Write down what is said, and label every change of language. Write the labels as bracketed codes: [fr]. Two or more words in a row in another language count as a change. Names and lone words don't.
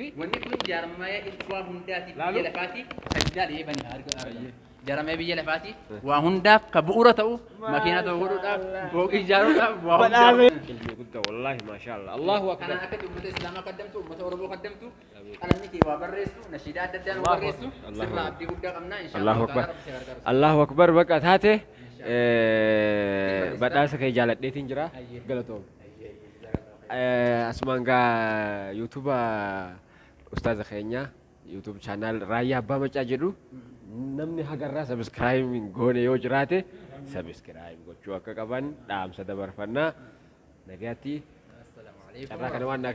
[om] Wanni kun jaarmaya waa hundaatiif biyya lafaatiif sajdaa dhiyee banna argaa. Jaarmaya biyya lafaatiif waa hundaaf ka bu'uura ta'u makiina ta'u godhuudhaaf fooqii ijaaruudhaaf waa hundaaf. Ilmi guddaa [ar] والله ما شاء الله. الله أكبر. [om] Kana akka uummata Islaamaa qaddamtu uummata Oromoo qaddamtu qalamni kee waa barreessu nashiidaa adda addaan barreessu sirna abdii guddaa qabnaa [ar] الله أكبر. الله أكبر [om] baqa taate badhaasa kee jaaladheetiin jira galatoom. Asumaan gaa yuutuuba ustaaza keenya [en] yuutuub chaanaal [om] raayyaa abbaa macaa jedhu namni hagarraa sabiskiraayib goone yoo jiraate sabiskiraayib gochuu akka qaban dhaamsa dabarfannaa nagaatti carraa kana waan naa kenniteef galatoomatis.